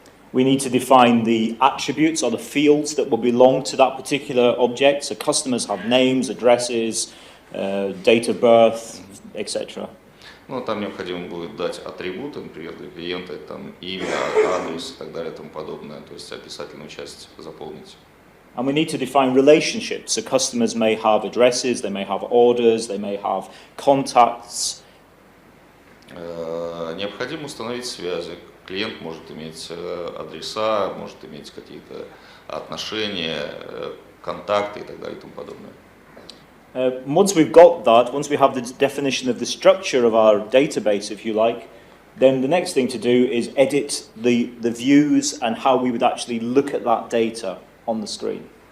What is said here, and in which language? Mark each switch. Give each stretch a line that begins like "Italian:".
English: We need to define the attributes or the fields that will belong to that particular object. So customers have names, addresses, date of birth, etc.
Russian: Ну, там необходимо будет дать атрибуты, например, для клиента, там имя, адрес и так далее и тому подобное, то есть описательную часть заполнить.
English: And we need to define relationships. So customers may have addresses, they may have orders, they may have contacts.
Russian: Необходимо установить связи. Клиент может иметь адреса, может иметь какие-то отношения, контакты и так далее и тому подобное.
English: Once we've got that, once we have the definition of the structure of our database, if you like, then the next thing to do is edit the views and how we would actually look at that data on the screen.